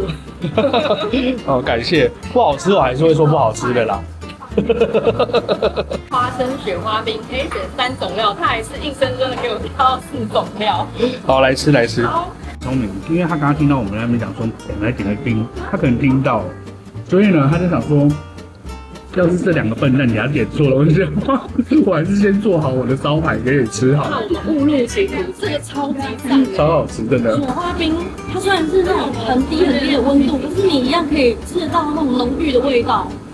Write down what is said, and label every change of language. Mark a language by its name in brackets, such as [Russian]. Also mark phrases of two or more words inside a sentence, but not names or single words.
[Chinese] 哦，感謝。不好吃我還是會說不好吃的啦。花生雪花冰可以選3種料，他還是硬生生的給我挑到4種料。好，來吃。聰明，因為他剛剛聽到我們在那邊講說我們來點個冰，他可能聽到了，所以呢他就想說，要是這2個笨蛋給他點錯了，我就想我還是先做好我的招牌給你吃好。那我們誤入歧途，這個超級讚，超好吃，真的。雪花冰它雖然是那種很低的溫度，可是你一樣可以吃得到那種濃郁的味道。